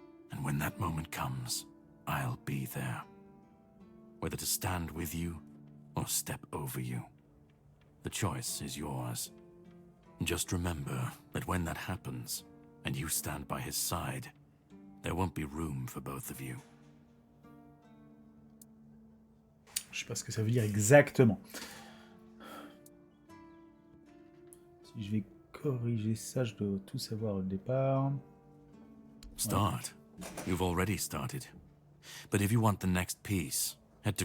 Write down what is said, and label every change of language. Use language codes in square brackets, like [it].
[en] And when that moment comes, I'll be there. Whether to stand with you or step over you. The choice is yours. Just remember that when that happens, and you stand by his side, there won't be room for both of you. [fr] Je sais pas ce que ça veut dire exactement. Si je vais corriger ça, je dois tout savoir au départ. [en] Start. You've already started. But if you want the next piece, head to